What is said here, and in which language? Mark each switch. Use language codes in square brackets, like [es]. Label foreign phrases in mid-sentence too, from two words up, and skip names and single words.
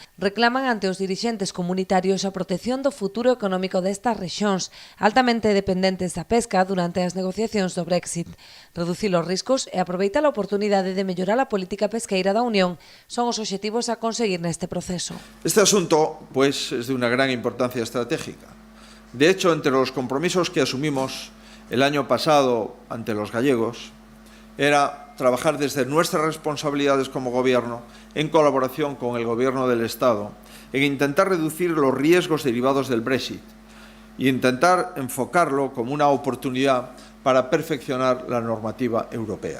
[gl] Reclaman ante os dirixentes comunitarios a protección do futuro económico destas rexións, altamente dependentes da pesca durante as negociacións do Brexit. Reducir os riscos e aproveitar a oportunidade de mellorar a política pesqueira da Unión son os obxectivos a conseguir neste proceso. [es] Este asunto, pues, es de una gran importancia estratégica. De hecho, entre los compromisos que asumimos el año pasado ante los gallegos, era trabajar desde nuestras responsabilidades como Gobierno, en colaboración con el Gobierno del Estado, en intentar reducir los riesgos derivados del Brexit y intentar enfocarlo como una oportunidad para perfeccionar la normativa europea.